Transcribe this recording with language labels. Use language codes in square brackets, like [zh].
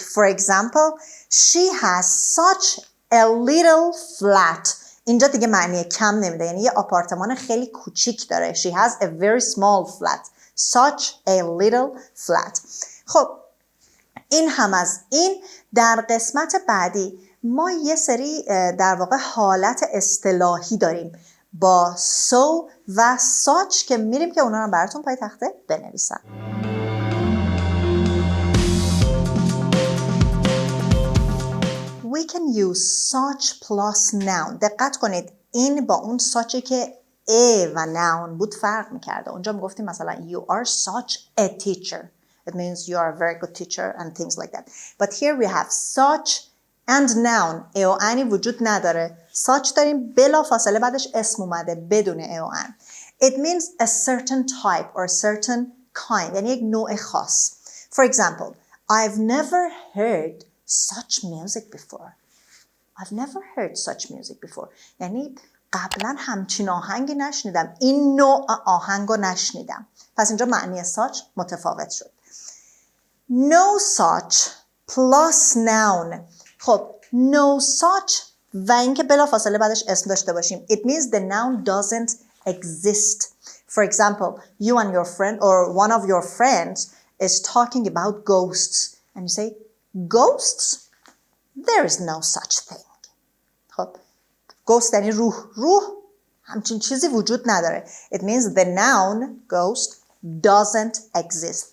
[en] For example, she has such a little flat. [fa] اینجا دیگه معنی کم نمیده، یعنی یه آپارتمان خیلی کوچیک داره. [en] She has a very small flat. Such a little flat. [fa] خب این هم از این. در قسمت بعدی ما یه سری در واقع حالت اصطلاحی داریم با so و such که میریم که اونا رو براتون پای تخته بنویسم. [en] We can use such plus noun. [fa] دقت کنید این با اون suchی که a و noun بود فرق میکرده. اونجا میگفتیم مثلا [en] you are such a teacher. It means you are a very good teacher and things like that. But here we have such and noun. [fa] a و انی وجود نداره. such داریم بلا فاصله بعدش اسم اومده بدون a و ان. [en] It means a certain type or a certain kind. [fa] یعنی یک نوع خاص. [en] For example, I've never heard such music before. I've never heard such music before. [fa] یعنی قبلا همچین آهنگی نشنیدم. این نوع آهنگ رو نشنیدم. پس اینجا معنی such متفاوت شد. [en] No such plus noun. خب no such [fa] و اینکه بلافاصله بعدش اسم داشته باشیم. [en] It means the noun doesn't exist. For example, you and your friend or one of your friends is talking about ghosts and you say, ghosts? There is no such thing. [fa] خب ghost یعنی روح همچین چیزی وجود نداره. [en] It means the noun ghost doesn't exist.